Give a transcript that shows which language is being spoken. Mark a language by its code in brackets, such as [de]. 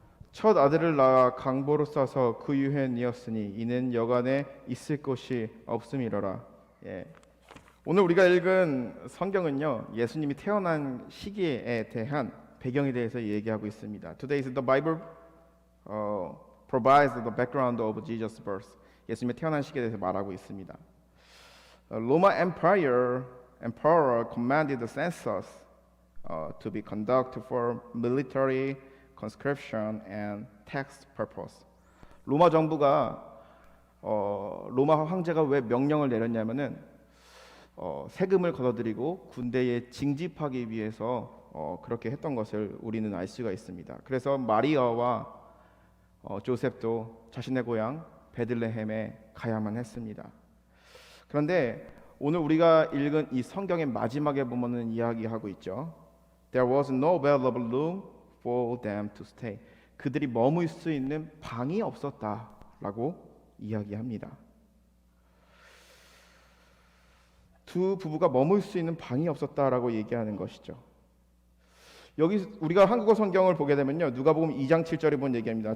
[ko] 첫 아들을 낳아 강보로 싸서 그 유해 니었으니 이는 여간에 있을 곳이 없음이로라. 오늘 우리가 읽은 성경은요, 예수님이 태어난 시기에 대한 배경에 대해서 얘기하고 있습니다. [en] Today the Bible provides the background of Jesus' birth. [ko] 예수님의 태어난 시기에 대해서 말하고 있습니다. [en] Roman Emperor commanded the census to be conducted for military conscription and tax purpose. [ko] 로마 정부가 로마 황제가 왜 명령을 내렸냐면은 세금을 걷어들이고 군대에 징집하기 위해서 그렇게 했던 것을 우리는 알 수가 있습니다. 그래서 마리아와 조셉도 자신의 고향 베들레헴에 가야만 했습니다. 그런데 오늘 우리가 읽은 이 성경의 마지막에 보면은 이야기하고 있죠. [en] There was no available room for them to stay. [ko] 그들이 머물 수 있는 방이 없었다라고 이야기합니다. 두 부부가 머물 수 있는 방이 없었다라고 얘기하는 것이죠. 여기 우리가 한국어 성경을 보게 되면요, 누가복음 2장 7절에 본 얘기합니다.